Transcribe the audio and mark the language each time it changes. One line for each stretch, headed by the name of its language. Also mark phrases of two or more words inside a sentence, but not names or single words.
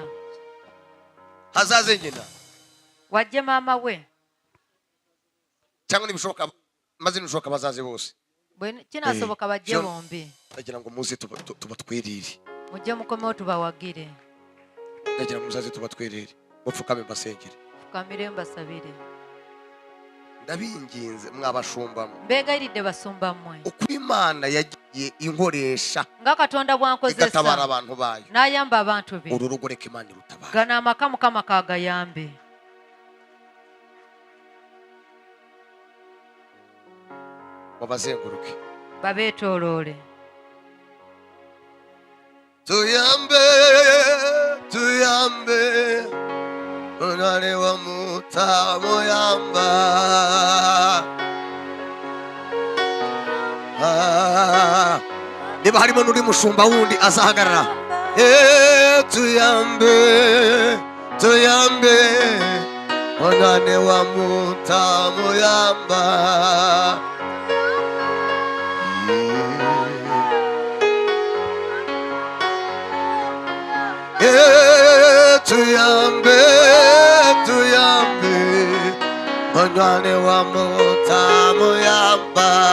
Kinyarwanda: hazaze nyina
Ganda: wajje maama we
Kinyarwanda: cyangwa nibishoboka maze nibishoboka bazaze bose
Ganda: kinasoboka bajje John. bombi
Kinyarwanda: ndagira ngo muze tubatwerere
Ganda: mujje mukomewo tubawagire
Kinyarwanda: ndagira ngo muzaze tubatwerere mupfukame mbasengere
Ganda: fukamire mbasabire
Kinyarwanda: ndabinginze mwabashumbamo
Ganda: mbegayiridde basumba mmwe
Kinyarwanda: uko Imana yagiye inkoresha
Ganda: nga katonda
Kinyarwanda: igatabara
Ganda: bwankozesa
Kinyarwanda: abantu bayo
Ganda: n'ayamba abantu be
Kinyarwanda: uru rugo reka Imana irutabara
Ganda: gano amaka mukama kagayambe
Kinyarwanda: babazenguruke
Ganda: babeetooloole
Kinyarwanda: tuyambe tuyambe onane wa mutamo yamba niba harimo n'uri mushumba wundi azahagarara tuyambe tuyambe onane wa mutamo yamba tuyambe tuyambe onane wa mutamo yamba